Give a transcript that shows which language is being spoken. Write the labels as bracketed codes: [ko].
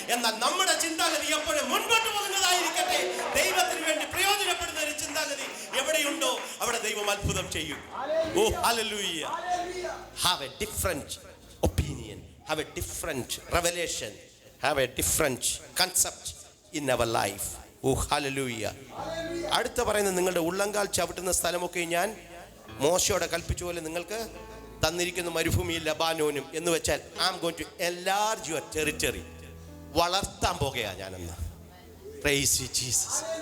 [ml] എന്നാൽ നമ്മുടെ ചിന്താഗതി എപ്പോഴും മുൻപോട്ട് പോകുന്നതായിരിക്കട്ടെ. ദൈവത്തിന് വേണ്ടി പ്രയോജനപ്പെടുന്ന ഒരു ചിന്താഗതി എവിടെയുണ്ടോ അവിടെ ദൈവം അത്ഭുതം ചെയ്യും. ഓ hallelujah. [en] Have a different opinion, have a different revelation, have a different concept in our life. Oh hallelujah. [ml] അടുത്ത പറയുന്നത്, നിങ്ങളുടെ ഉള്ളങ്കാൽ ചവിട്ടുന്ന സ്ഥലമൊക്കെ ഞാൻ മോശയോടെ കൽപ്പിച്ച പോലെ നിങ്ങൾക്ക് തന്നിരിക്കുന്ന മരുഭൂമിയിൽ ലബാനോനും എന്ന് വെച്ചാൽ [en] I am going to enlarge your territory. [ml] വളർത്താൻ പോകുകയാണ് ഞാനെന്ന്. [en] Praise you Jesus.